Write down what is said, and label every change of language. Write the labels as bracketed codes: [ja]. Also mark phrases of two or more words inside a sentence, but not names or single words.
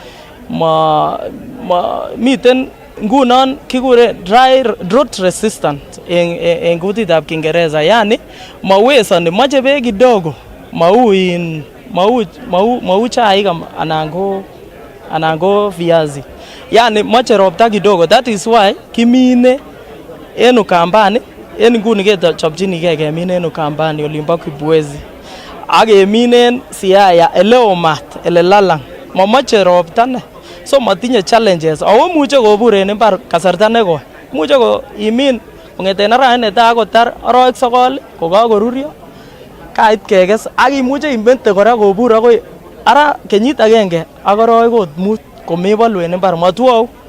[kln] miten ngunon kikure [en] drought resistant [kln] en kutitab Kiingereza, yani mawesani, mache beek kidogo, mau chaik anan ko viazi, yani mache ropta kidogo. [en] That is why [kln] kimine en Ukambani. En nguni kechopchinigei kemin en Ukambani olimbo Kibwezi ak keminen Siaya eleo mat ele lalang, mamache ropta ne, so matinye challenges. Ako muche kobur en imbar kasarta nekoi, muche ko imin kongeten arawet netai akotar arawek 9 kokakorurio kait kekes, ak imuche imente kora kobur akoi ara kenyit agenge ak arawek ot 5 komebolu en imbar matwou.